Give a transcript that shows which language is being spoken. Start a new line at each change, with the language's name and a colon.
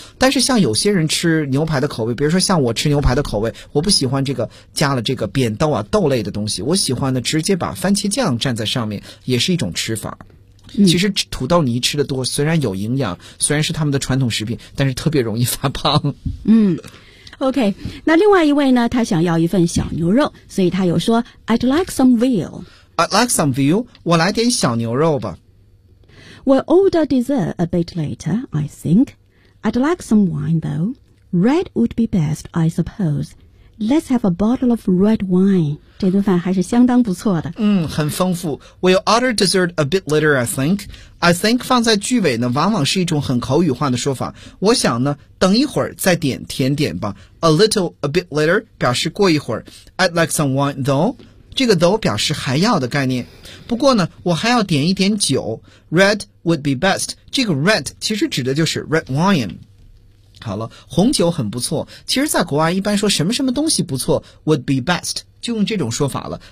Chinese: 但是像有些人吃牛排的口味，比如说像我吃牛排的口味，我不喜欢这个加了这个扁豆啊豆类的东西，我喜欢呢直接把番茄酱蘸在上面，也是一种吃法。其实土豆泥吃的多，虽然有营养，虽然是他们的传统食品，但是特别容易发胖。嗯 ，OK, 那另外一位呢，他想要一份小牛肉，所以他有说 ，
English: I'd like some veal. I'd like some veal.
Chinese: 我来点小牛肉吧。
English: We'll order dessert a bit later, I think. I'd like some wine though. Red would be best, I suppose. Let's have a bottle of red wine.
Chinese: 这顿饭还是相当不错的。很丰富。
English: We'll order dessert a bit later, I think.
Chinese: I think 放在句尾呢，往往是一种很口语化的说法。我想呢，等一会儿再点甜点吧。
English: A little, a bit later
Chinese: 表示过一会儿。
English: I'd like some wine, though.
Chinese: 这个 though 表示还要的概念。不过呢，我还要点一点酒。
English: Red would be best. 这个 red
Chinese: 其实指的就是
English: red wine.
Chinese: 好了，红酒很不错。其实在国外一般说什么什么东西不错
English: would be best,
Chinese: 就用这种说法了。